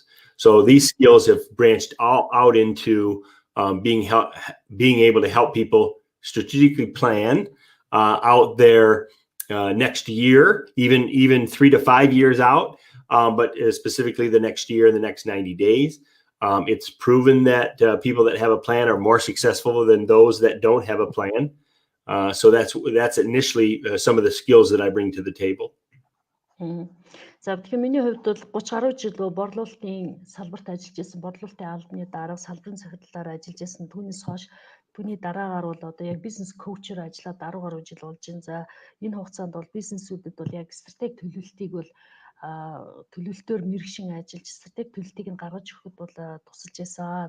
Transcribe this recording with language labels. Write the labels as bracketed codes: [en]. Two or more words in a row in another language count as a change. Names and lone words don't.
[en] So these skills have branched out into being able to help people strategically plan out their next year, even 3 to 5 years out, but specifically the next year and the next 90 days. It's proven that people that have a plan are more successful than those that don't have a plan. So that's initially some of the skills that I bring to the table. [mn] За тэгэхээр миний хувьд бол 30 гаруй жил борлуулалтын салбарт ажиллаж байсан, борлуулалтын албаны дарга салбарын захирлаар ажиллаж байсан. Түүнээс хойш түүний дараагаар бол одоо яг бизнес коучер ажиллаад 10 гаруй жил болж байна. За энэ хугацаанд бол бизнесүүдэд бол яг стратеги төлөвлөлтийг бол төлөвлөлтөөр мэрэгшин ажиллаж стратеги төлөвлөлтийг нь гаргаж өгөхөд бол тусалж байсан.